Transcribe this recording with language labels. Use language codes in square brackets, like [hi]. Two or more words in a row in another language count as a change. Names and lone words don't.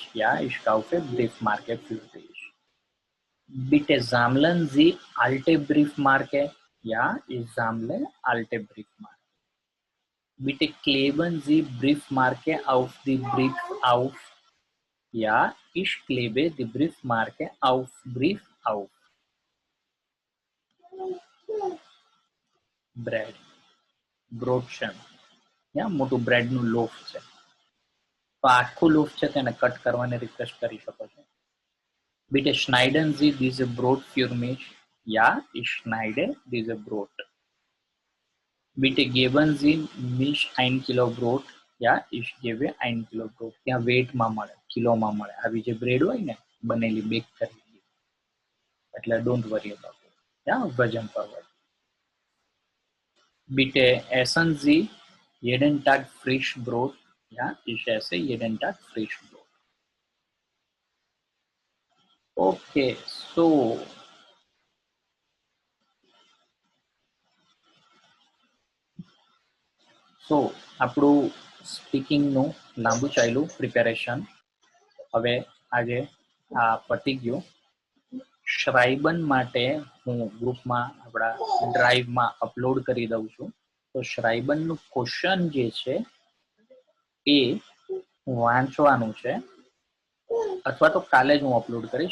[de] Ja, ich kaufe Briefmarke für dich. Bitte sammeln Sie alte Briefmarke. Ja, ich sammle alte Briefmarke. Bitte kleben Sie Briefmarke auf die Brief auf. Ja, ich klebe die Briefmarke auf Brief auf. Bread. [gu] બ્રોડ છે મોટું બ્રેડનું લોફ છે, તો આખું લોફ છે તેને કટ કરવાની રિક્વેસ્ટ કરી શકો છો. [de] Bitte schneiden Sie diese Brot für mich. Ja, ich schneide diese Brot. Bitte geben Sie mich 1 Kilo Brot. Ja, ich gebe 1 Kilo Brot. [gu] ત્યાં વેટમાં મળે, કિલોમાં મળે. આવી જે બ્રેડ હોય ને બનેલી બેક કરેલી, એટલે [en] don't worry about it. [gu] વજન પર હોય. [de] Bitte essen Sie jeden Tag frisch Brot. Ja, ich esse jeden Tag frisch Brot. [en] Okay, so [gu] આપણું સ્પીકિંગનું લાંબુ ચાલ્યું પ્રિપેરેશન. હવે આજે આ પતી ગયું. શ્રાઇબન માટે હું ગ્રુપમાં આપણા ડ્રાઈવમાં અપલોડ કરી દઉં છું. તો શ્રાઇબનનું ક્વેશ્ચન જે છે એ વાંચવાનું છે, અથવા તો કાલે જ હું અપલોડ કરીશ.